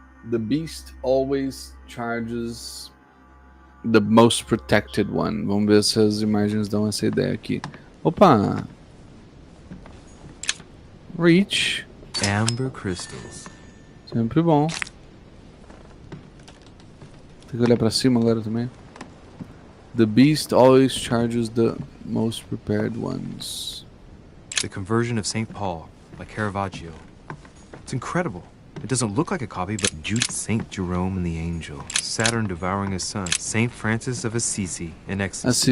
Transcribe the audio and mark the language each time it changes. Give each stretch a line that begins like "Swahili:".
English: The beast always charges the most protected one.
Portuguese: Vamos ver se as imagens dão essa ideia aqui. Opa!
English: Reach. Amber crystals.
Portuguese: Sempre bom. Tem que olhar pra cima agora também.
English: The beast always charges the most prepared ones. The Conversion of St. Paul by Caravaggio. It's incredible. It doesn't look like a copy, but Jude, St. Jerome and the Angel, Saturn devouring his son, St. Francis of Assisi in ecstasy